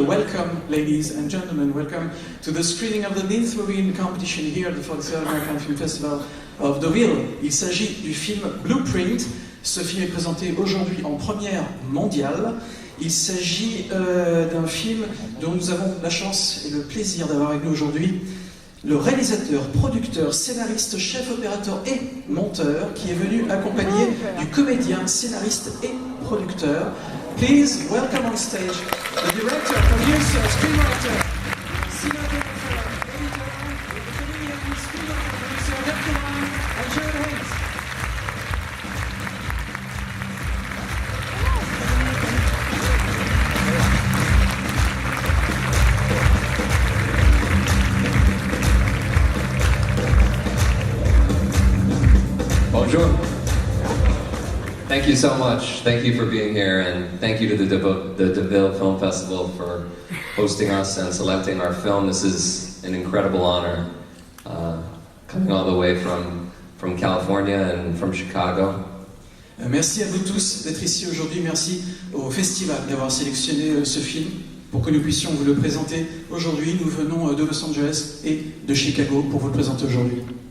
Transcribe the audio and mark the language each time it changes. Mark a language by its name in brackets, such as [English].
[English] Welcome, ladies and gentlemen, welcome to the screening of the 9th movie in competition here at the 43rd American Film Festival of Deauville. [French] Il s'agit du film Blueprint. Ce film est présenté aujourd'hui en première mondiale. Il s'agit d'un film dont nous avons la chance et le plaisir d'avoir avec nous aujourd'hui le réalisateur, producteur, scénariste, chef opérateur et monteur qui est venu accompagné du comédien, scénariste et producteur. [English] Please welcome on stage the director, producer, screenwriter, cinematographer, editor, comedian, screenwriter, producer, Dr. Ryan, and Jared Haynes. Bonjour. Thank you so much. Thank you for being here, and thank you to the Deauville Film Festival for hosting us and selecting our film. This is an incredible honor, coming all the way from California and from Chicago. [French] Merci à vous tous d'être ici aujourd'hui. Merci au festival d'avoir sélectionné ce film pour que nous puissions vous le présenter aujourd'hui. Nous venons de Los Angeles et de Chicago pour vous le présenter aujourd'hui.